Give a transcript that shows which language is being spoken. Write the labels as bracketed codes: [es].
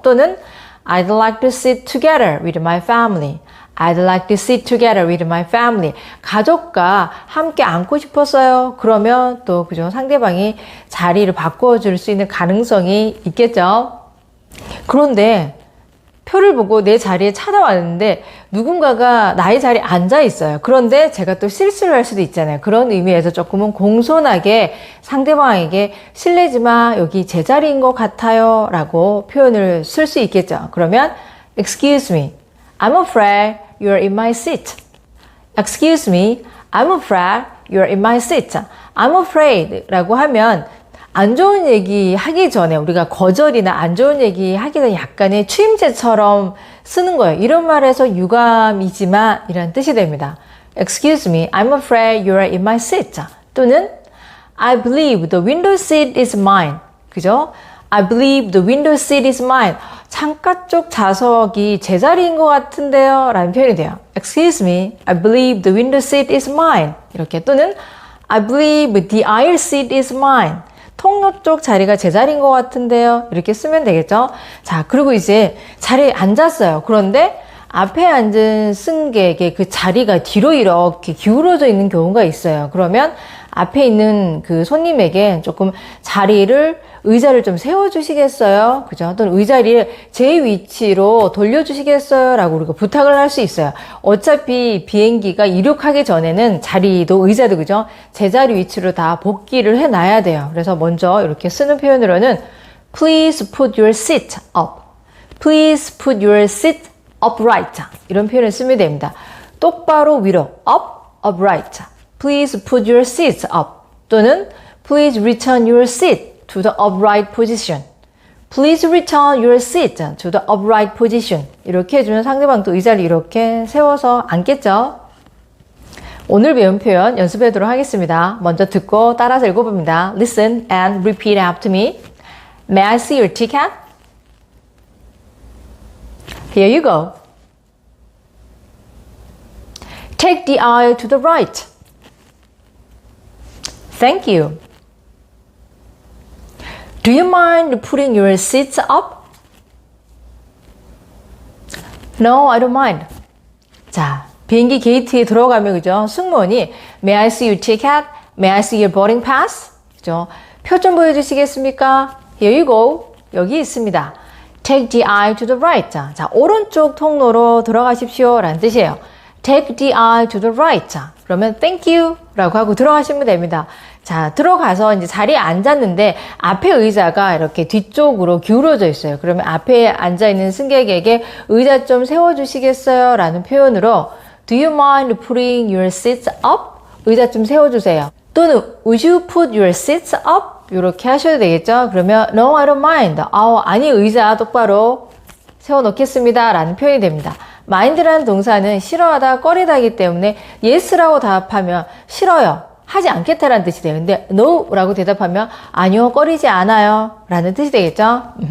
[en] 또는 I'd like to sit together with my family. I'd like to sit together with my family. [ko] 가족과 함께 앉고 싶었어요. 그러면 또 그죠, 상대방이 자리를 바꿔줄 수 있는 가능성이 있겠죠. 그런데 표를 보고 내 자리에 찾아왔는데 누군가가 나의 자리에 앉아 있어요. 그런데 제가 또 실수를 할 수도 있잖아요. 그런 의미에서 조금은 공손하게 상대방에게 실례지 마, 여기 제 자리인 것 같아요 라고 표현을 쓸 수 있겠죠. [en] 그러면 Excuse me, I'm afraid you're in my seat. Excuse me, I'm afraid you're in my seat. I'm afraid [ko] 라고 하면 안 좋은 얘기 하기 전에 우리가 거절이나 안 좋은 얘기 하기 전에 약간의 추임새처럼 쓰는 거예요. 이런 말에서 유감이지만 이란 뜻이 됩니다. [en] Excuse me, I'm afraid you're in my seat. 또는 I believe the window seat is mine. [ko] 그죠? [en] I believe the window seat is mine. [ko] 창가 쪽 좌석이 제 자리인 것 같은데요. 라는 표현이 돼요. [en] Excuse me, I believe the window seat is mine. [ko] 이렇게. [en] 또는 I believe the aisle seat is mine. [ko] 통로 쪽 자리가 제 자리인 것 같은데요. 이렇게 쓰면 되겠죠. 자, 그리고 이제 자리에 앉았어요. 그런데 앞에 앉은 승객의 그 자리가 뒤로 이렇게 기울어져 있는 경우가 있어요. 그러면 앞에 있는 그 손님에게 조금 의자를 좀 세워주시겠어요? 그죠? 또는 의자리를 제 위치로 돌려주시겠어요? 라고 우리가 부탁을 할 수 있어요. 어차피 비행기가 이륙하기 전에는 자리도 의자도 그죠? 제자리 위치로 다 복귀를 해놔야 돼요. 그래서 먼저 이렇게 쓰는 표현으로는 [en] Please put your seat up. Please put your seat upright. [ko] 이런 표현을 쓰면 됩니다. 똑바로 위로 up, upright. [en] Please put your seats up. 또는 Please return your seat to the upright position. Please return your seat to the upright position. [ko] 이렇게 해주면 상대방도 의자를 이렇게 세워서 앉겠죠. 오늘 배운 표현 연습하도록 하겠습니다. 먼저 듣고 따라서 읽어봅니다. [en] Listen and repeat after me. May I see your ticket? Here you go. Take the aisle to the right. Thank you. Do you mind putting your seats up? No, I don't mind. [ko] 자, 비행기 게이트에 들어가면 그죠? [en] 승무원이 May I see your ticket? May I see your boarding pass? [ko] 그죠? 표 좀 보여주시겠습니까? [en] Here you go. [ko] 여기 있습니다. [en] Take the aisle to the right. [ko] 자, 오른쪽 통로로 들어가십시오. 라는 뜻이에요. [en] Take the aisle to the right. [ko] 자, 그러면 [en] thank you [ko] 라고 하고 들어가시면 됩니다. 자, 들어가서 이제 자리에 앉았는데 앞에 의자가 이렇게 뒤쪽으로 기울어져 있어요. 그러면 앞에 앉아있는 승객에게 의자 좀 세워주시겠어요? 라는 표현으로 [en] Do you mind putting your seats up? [ko] 의자 좀 세워주세요. [en] 또는 Would you put your seats up? [ko] 이렇게 하셔도 되겠죠? [en] 그러면 No, I don't mind. [ko] 아니, 의자 똑바로 세워놓겠습니다. 라는 표현이 됩니다. mind라는 동사는 싫어하다, 꺼리다이기 때문에 yes라고 답하면 싫어요. 하지 않겠다라는 뜻이 돼요. 근데 no라고 대답하면 아니요, 꺼리지 않아요 라는 뜻이 되겠죠.